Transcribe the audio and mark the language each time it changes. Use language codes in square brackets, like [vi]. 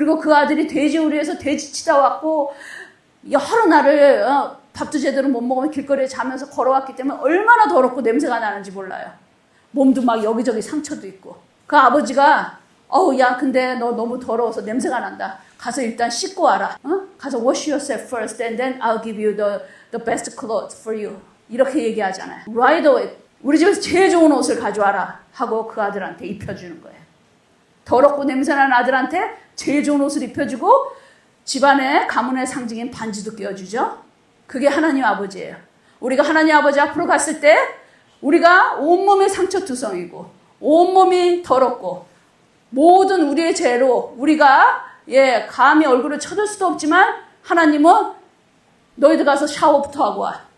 [ko] 그리고 그 아들이 돼지우리에서 돼지 치다 왔고 여러 날을 밥도 제대로 못 먹으면 길거리에 자면서 걸어왔기 때문에 얼마나 더럽고 냄새가 나는지 몰라요. 몸도 막 여기저기 상처도 있고. 그 아버지가 야 근데 너 너무 더러워서 냄새가 난다. 가서 일단 씻고 와라. 가서 [en] wash yourself first and then I'll give you the best clothes for you. [ko] 이렇게 얘기하잖아요. [en] Right away. [ko] 우리 집에서 제일 좋은 옷을 가져와라 하고 그 아들한테 입혀주는 거예요. 더럽고 냄새나는 아들한테 제일 좋은 옷을 입혀주고 집안의 가문의 상징인 반지도 끼워주죠. 그게 하나님 아버지예요. 우리가 하나님 아버지 앞으로 갔을 때 우리가 온몸에 상처투성이고 온몸이 더럽고 모든 우리의 죄로 우리가 감히 얼굴을 쳐들 수도 없지만 하나님은 너희들 가서 샤워부터 하고 와.